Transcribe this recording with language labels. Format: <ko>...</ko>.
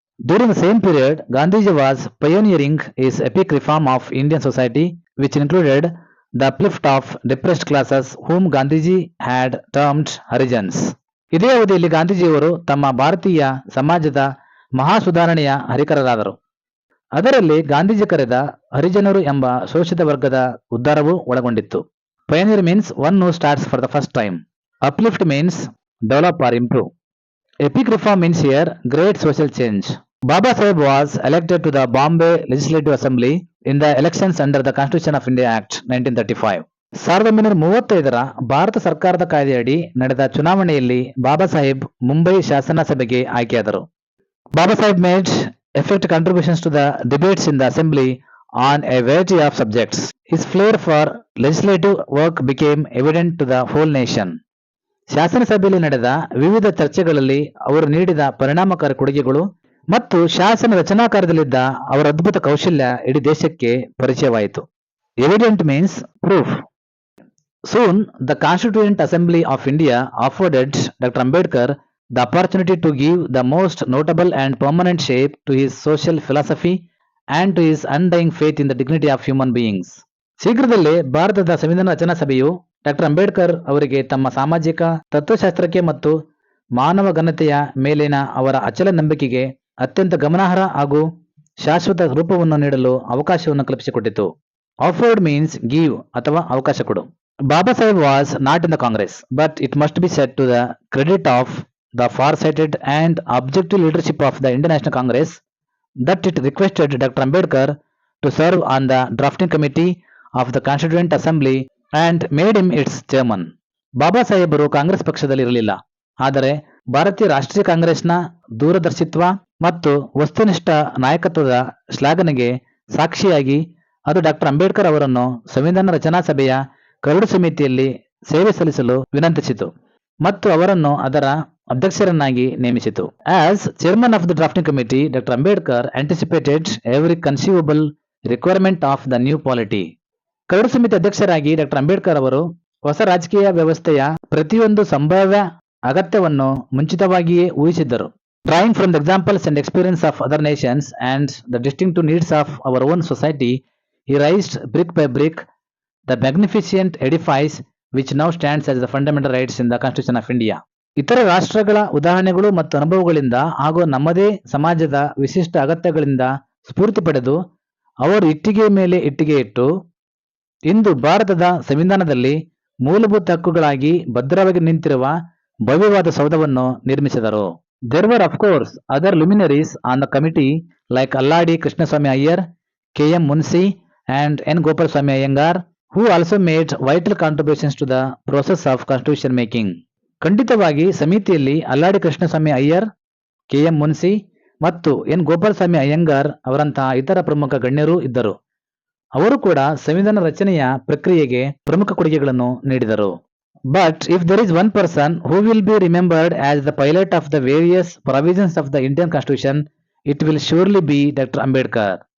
<en>During the same period, Gandhiji was pioneering his epic reform of Indian society which included the uplift of depressed classes whom Gandhiji had termed Harijans.</en> <kn>ಇದೇ ಅವಧಿಯಲ್ಲಿ ಗಾಂಧೀಜಿಯವರು ತಮ್ಮ ಭಾರತೀಯ ಸಮಾಜದ ಮಹಾ ಸುಧಾರಣೆಯ ಹರಿಕರರಾದರು. ಅದರಲ್ಲಿ ಗಾಂಧೀಜಿ ಕರೆದ ಹರಿಜನರು ಎಂಬ ಶೋಷಿತ ವರ್ಗದ ಉದ್ಧಾರವೂ ಒಳಗೊಂಡಿತ್ತು.</kn> <en>Pioneer means one who starts for the first time. Uplift means develop or improve. Epic reform means here great social change. Baba Saheb was elected to the Bombay Legislative Assembly in the elections under the Constitution of India Act 1935.</en> <kn>1935ರ Bharat ಸರ್ಕಾರದ ಕಾಯ್ದೆಯಡಿ ನಡೆದ ಚುನಾವಣೆಯಲ್ಲಿ ಬಾಬಾ ಸಾಹೇಬ್ ಮುಂಬೈ ಶಾಸನ ಸಭೆಗೆ ಆಯ್ಕೆಯಾದರು.</kn> <en>Baba Saheb made effective contributions to the debates in the assembly on a variety of subjects. His flair for legislative work became evident to the whole nation.</en> <kn>ಶಾಸನ ಸಭೆಯಲ್ಲಿ ನಡೆದ ವಿವಿಧ ಚರ್ಚೆಗಳಲ್ಲಿ ಅವರು ನೀಡಿದ ಪರಿಣಾಮಕಾರಿ ಕೊಡುಗೆಗಳು ಮತ್ತು ಶಾಸನ ರಚನಾ ಕಾರ್ಯದಲ್ಲಿದ್ದ ಅವರ ಅದ್ಭುತ ಕೌಶಲ್ಯ ಇಡೀ ದೇಶಕ್ಕೆ ಪರಿಚಯವಾಯಿತು.</kn> <en>Evident means proof. Soon, the Constituent Assembly of India afforded Dr. Ambedkar the opportunity to give the most notable and permanent shape to his social philosophy and to his undying faith in the dignity of human beings.</en> <kn>ಶೀಘ್ರದಲ್ಲೇ ಭಾರತದ ಸಂವಿಧಾನ ರಚನಾ ಸಭೆಯು doctor Ambedkar ಅವರಿಗೆ ತಮ್ಮ ಸಾಮಾಜಿಕ ತತ್ವಶಾಸ್ತ್ರಕ್ಕೆ ಮತ್ತು ಮಾನವ ಘನತೆಯ ಮೇಲಿನ ಅವರ ಅಚಲ ನಂಬಿಕೆಗೆ ಅತ್ಯಂತ ಗಮನಾರ್ಹ ಹಾಗೂ ಶಾಶ್ವತ ರೂಪವನ್ನು ನೀಡಲು ಅವಕಾಶವನ್ನು ಕಲ್ಪಿಸಿಕೊಟ್ಟಿತು.</kn> <en>afforded means give</en> <kn>ಅಥವಾ ಅವಕಾಶ ಕೊಡು.</kn> <en>Baba Saheb was not in the Congress, but it must be set to the credit of the far-sighted and objective leadership of the Indian National Congress that it requested Dr. Ambedkar to serve on the drafting committee of the Constituent Assembly and made him its chairman.</en> <kn>ಬಾಬಾ ಸಾಹೇಬರು ಕಾಂಗ್ರೆಸ್ ಪಕ್ಷದಲ್ಲಿ ಇರಲಿಲ್ಲ, ಆದರೆ ಭಾರತೀಯ ರಾಷ್ಟ್ರೀಯ ಕಾಂಗ್ರೆಸ್ನ ದೂರದರ್ಶಿತ್ವ ಮತ್ತು ವಸ್ತುನಿಷ್ಠ ನಾಯಕತ್ವದ ಶ್ಲಾಘನೆಗೆ ಸಾಕ್ಷಿಯಾಗಿ ಅದು ಡಾಕ್ಟರ್ ಅಂಬೇಡ್ಕರ್ ಅವರನ್ನು ಸಂವಿಧಾನ ರಚನಾ ಸಭೆಯ ಕರಡು ಸಮಿತಿಯಲ್ಲಿ ಸೇವೆ ಸಲ್ಲಿಸಲು ವಿನಂತಿಸಿತು ಮತ್ತು ಅವರನ್ನು ಅದರ ಅಧ್ಯಕ್ಷರನ್ನಾಗಿ ನೇಮಿಸಿತು.</kn> <en>As chairman of the drafting committee, doctor Ambedkar anticipated every conceivable requirement of the new polity.</en> <kn>Curd ಸಮಿತಿ ಅಧ್ಯಕ್ಷರಾಗಿ ಡಾಕ್ಟರ್ ಅಂಬೇಡ್ಕರ್ ಅವರು ಹೊಸ ರಾಜಕೀಯ ವ್ಯವಸ್ಥೆಯ ಪ್ರತಿಯೊಂದು ಸಂಭಾವ್ಯ ಅಗತ್ಯವನ್ನು ಮುಂಚಿತವಾಗಿಯೇ ಊಹಿಸಿದ್ದರು.</kn> <en>Drawing from the examples and experience of other nations and the distinctive needs of our own society, he raised brick by brick the magnificent edifice which now stands as the fundamental rights in the Constitution of India.</en> <kn>ಇತರ ರಾಷ್ಟ್ರಗಳ ಉದಾಹರಣೆಗಳು ಮತ್ತು ಅನುಭವಗಳಿಂದ ಹಾಗೂ ನಮ್ಮದೇ ಸಮಾಜದ ವಿಶಿಷ್ಟ ಅಗತ್ಯಗಳಿಂದ ಸ್ಫೂರ್ತಿ ಪಡೆದು ಅವರು ಇಟ್ಟಿಗೆ ಮೇಲೆ ಇಟ್ಟಿಗೆ ಇಟ್ಟು ಇಂದು ಭಾರತದ ಸಂವಿಧಾನದಲ್ಲಿ ಮೂಲಭೂತ ಹಕ್ಕುಗಳಾಗಿ ಭದ್ರವಾಗಿ ನಿಂತಿರುವ ಭವ್ಯವಾದ ಸೌಧವನ್ನು ನಿರ್ಮಿಸಿದರು.</kn> <en>There were of course other luminaries on the committee like Alladi Krishnaswamy Iyer, K.M. Munshi and N. Gopalswamy Iyengar, who also made vital contributions to the process of constitution making.</en> <kn>ಖಂಡಿತವಾಗಿ ಸಮಿತಿಯಲ್ಲಿ ಅಲ್ಲಾಡಿ ಕೃಷ್ಣಸ್ವಾಮಿ ಅಯ್ಯರ್, ಕೆ.ಎಂ. ಮುನ್ಸಿ ಮತ್ತು N. Gopalaswamy Iyengar ಅವರಂತಹ ಇತರ ಪ್ರಮುಖ ಗಣ್ಯರು ಇದ್ದರು. ಅವರು ಕೂಡ ಸಂವಿಧಾನ ರಚನೆಯ ಪ್ರಕ್ರಿಯೆಗೆ ಪ್ರಮುಖ ಕೊಡುಗೆಗಳನ್ನು ನೀಡಿದರು.</kn> <en>But if there is one person who will be remembered as the pilot of the various provisions of the Indian constitution, it will surely be doctor Ambedkar.</en>